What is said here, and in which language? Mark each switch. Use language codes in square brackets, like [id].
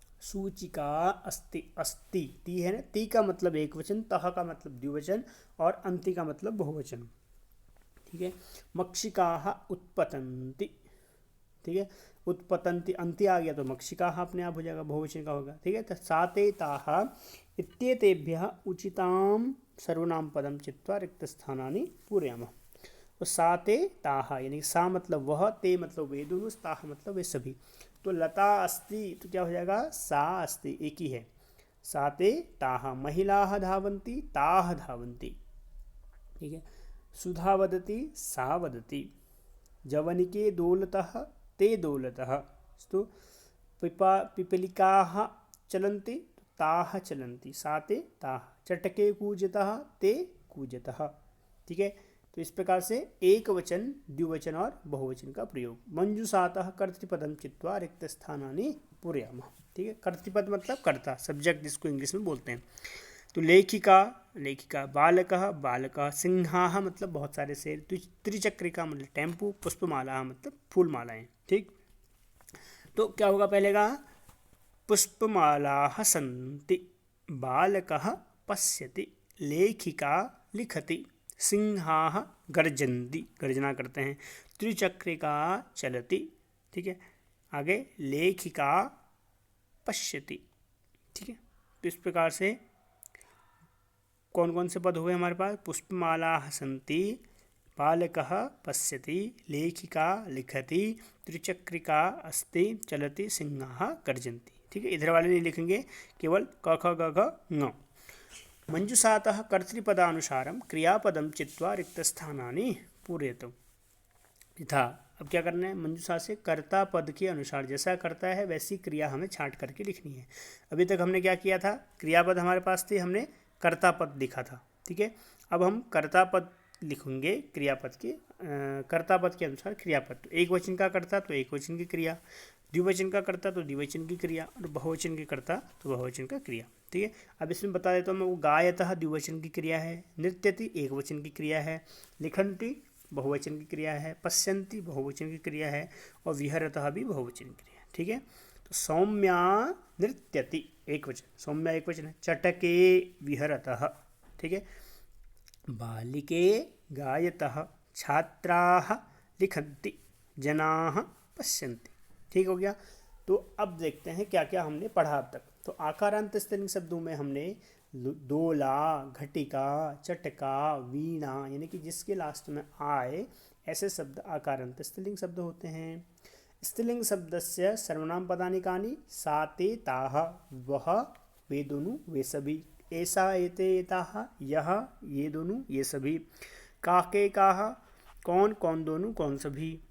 [hi] सूचिका अस्ति, अस्ति ती है ना, ती का मतलब एक वचन, तह का मतलब द्विवचन, और अंति का मतलब बहुवचन, ठीक है। मक्षिकाः उत्पतन्ति, ठीक है, उत्पतन्ति अंति आ गया तो मक्षिकाः अपने आप हो जाएगा, बहुवचन का होगा, ठीक है। [sa] तो साते ताः इत्येतेभ्यः उचितां सर्वनाम पदम चित्वा रिक्तस्थानानि पूरयामः। [hi] तो साते ताः, यानी सा मतलब वह, ते मतलब वे दोनों, ताः मतलब वे सभी। तो लता अस्ति, तो क्या हो जाएगा, सा अस्ति, एक ही है। [sa] साते ताः, महिलाः धावन्ति, ताः धावन्ति, ठीक है। सुधा वदति, सा वदति। जवनिके दोलतः, ते दोलतः। तो पिपलिकाः चलन्ति, ताः चलन्ति, साते ताः। चटके कूजतः, ते कूजतः, ठीक है। [hi] तो इस प्रकार से एक वचन, द्विवचन और बहुवचन का प्रयोग। [sa] मंजुषातः कर्तृपदम चित्वा रिक्तस्थानानि पूरयामः, ठीक है। [hi] कर्तृपद मतलब कर्ता, सब्जेक्ट जिसको इंग्लिश में बोलते हैं। तो लेखिका लेखिका, बालकः बालकः, सिंहाः मतलब बहुत सारे शेर, त्रिचक्रिका मतलब टेम्पू, पुष्पमाला मतलब फूलमालाएं, ठीक। तो क्या होगा पहले का, [sa] पुष्पमालाः सन्ति, बालकः पश्यति, लेखिका लिखति, सिंहाः गर्जन्ति, [hi] गर्जना करते हैं, [sa] त्रिचक्रिका चलति, ठीक है। आगे लेखिका पश्यति। [hi] ठीक है, तो इस प्रकार से कौन कौन से पद हुए हमारे पास? [sa] पुष्पमालाः सन्ति, बालकः पश्यति, लेखिका लिखति, त्रिचक्रिका अस्ति, चलति, सिंहाः गर्जन्ति। [hi] ठीक है, इधर वाले नहीं लिखेंगे, केवल क ख ग घ ङ। [sa] मंजुषातः कर्तृपदानुसारं क्रियापदं चित्वा रिक्तस्थानानि पूरयतु। [hi] यथा, अब क्या करना है? मंजुषा से कर्ता पद के अनुसार जैसा करता है वैसी क्रिया हमें छांट करके लिखनी है। अभी तक हमने क्या किया था? क्रियापद हमारे पास थे, हमने कर्ता पद लिखा था। ठीक है, अब हम कर्ता पद लिखेंगे क्रियापद के कर्ता पद के अनुसार क्रियापद। तो एक वचन का कर्ता तो एक वचन की क्रिया, द्विवचन का कर्ता तो द्विवचन की क्रिया, और बहुवचन के कर्ता तो बहुवचन का क्रिया। ठीक है, अब इसमें बता देता हूँ मैं, वो गायतः द्विवचन की क्रिया है, नृत्यति एक वचन की क्रिया है, लिखन्ति बहुवचन की क्रिया है, पश्यन्ति बहुवचन की क्रिया है, और विहरतः भी बहुवचन की क्रिया है। ठीक है, तो सौम्या नृत्यति एक वचन, सौम्या एक वचन है, चटके विहरतः। ठीक है, बालिके गायतः, छात्राः लिखन्ति, जनाः पश्यन्ति। ठीक हो गया। तो अब देखते हैं क्या क्या हमने पढ़ा अब तक। तो आकारांत स्त्रीलिंग शब्दों में हमने डोला, घटिका, चटका, वीणा, यानी कि जिसके लास्ट में आए ऐसे शब्द आकारांत स्त्रीलिंग शब्द होते हैं। [sa] स्त्रीलिंग शब्दस्य सर्वनाम पदानि कानि? सा ते ताः, [hi] वह वे दोनों वे सभी, [sa] ऐसा एते एताः, [hi] यह ये दोनों ये सभी, [sa] काके काः [hi] कौन कौन दोनों कौन सभी।